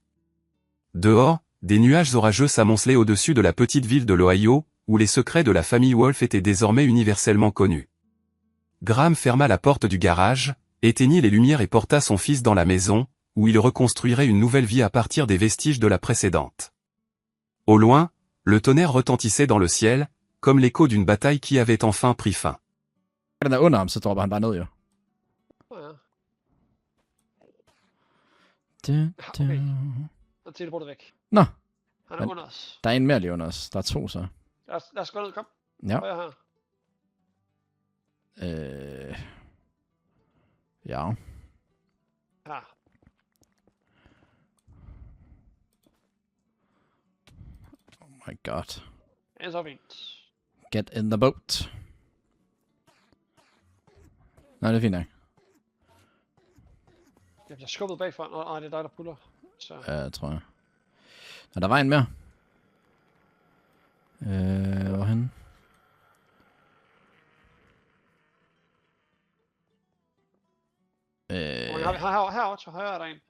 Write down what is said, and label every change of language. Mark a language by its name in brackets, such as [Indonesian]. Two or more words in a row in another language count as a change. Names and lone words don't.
[French] Dehors, des nuages orageux s'amoncelaient au-dessus de la petite ville de l'Ohio, où les secrets de la famille Wolf étaient désormais universellement connus. Graham ferma la porte du garage, éteignit les lumières et porta son fils dans la maison, où il reconstruirait une nouvelle vie à partir des vestiges de la précédente. Au loin, le tonnerre retentissait dans le ciel, comme l'écho d'une bataille qui avait enfin pris fin. [Danish] Den er under ham, så dropper han bare ned, jo. Okay. Så teleportet væk. Nå, Han er under os. der er en mere lige under os. Der er 2 så. Lad os gå ned, kom. Ja. Højre her. Ja. Her. [English] Oh my god. [Danish] Det er så fint. [English] Get in the boat. [Danish] Nej, det er fint nok. Jeg bliver skubbet bagfra. Nå, nej, det er dig, der puller. Så. Ja, tror jeg. Og der var en mere. Hvorhen? Herovre til højre er der en.